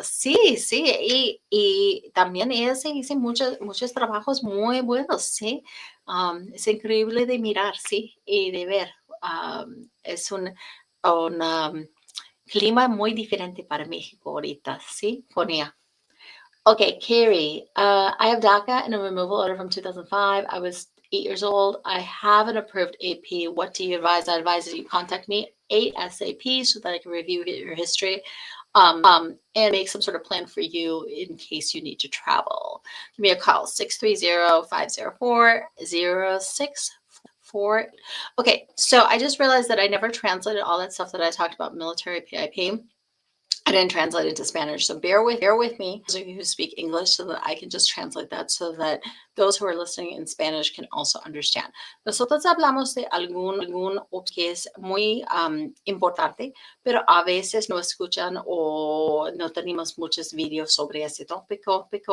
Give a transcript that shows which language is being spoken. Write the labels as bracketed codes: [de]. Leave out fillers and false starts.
[es] Sí, sí, y también ella se hizo muchos trabajos muy buenos, sí. Es increíble de mirar, sí, y de ver. Es un clima muy diferente para México ahorita, sí, con ella. [en] Okay, Carrie, I have DACA and a removal order from 2005. I was 8 years old. I have an approved AP. What do you advise? I advise that you contact me ASAP so that I can review your history and make some sort of plan for you in case you need to travel. Give me a call, 630-504-0644. Okay, so I just realized that I never translated all that stuff that I talked about military PIP. I didn't translate it to Spanish, so bear with me, those of you who speak English, so that I can just translate that so that those who are listening in Spanish can also understand. [es] Nosotros hablamos de algún que es muy importante, pero a veces no escuchan o no tenemos muchos videos sobre ese tópico.